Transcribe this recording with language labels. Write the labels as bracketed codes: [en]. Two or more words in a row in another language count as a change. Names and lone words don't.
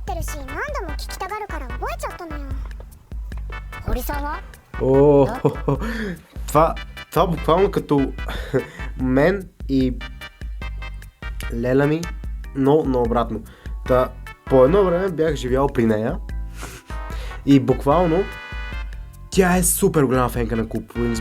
[ja] ってるし何度も聴きたがるから覚えちゃったのよ。堀さんは？ [bg] Това буквално като мен и леля ми, но наобратно. По едно време бях живял при нея и буквално тя е супер голяма фенка на Coop Wings.